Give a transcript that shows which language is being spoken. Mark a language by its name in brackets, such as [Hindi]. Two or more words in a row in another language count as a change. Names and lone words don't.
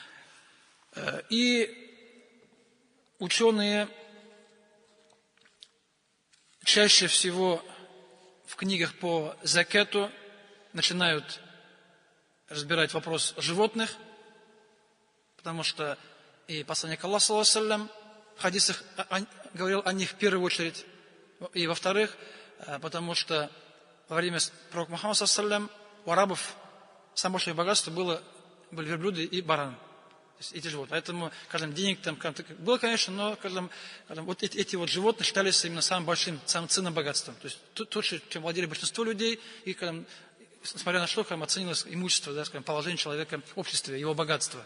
[Russian] И ученые чаще всего в книгах по закату начинают разбирать вопрос животных, потому что и посланник Аллаха, [Arabic] صلى الله عليه وسلم, [Russian] в хадисах говорил о них в первую очередь, и во-вторых, потому что во время пророка Мухаммада, [Arabic] صلى الله عليه وسلم, [Russian] у арабов самое большое богатство были верблюды и бараны. Эти животные. Поэтому, скажем, денег там было, конечно, но, скажем, вот эти вот животные считались именно самым большим, самым ценным богатством. То есть то, чем владели большинство людей, и, скажем, несмотря на что, скажем, оценилось имущество, да, скажем, положение человека в обществе, его богатство.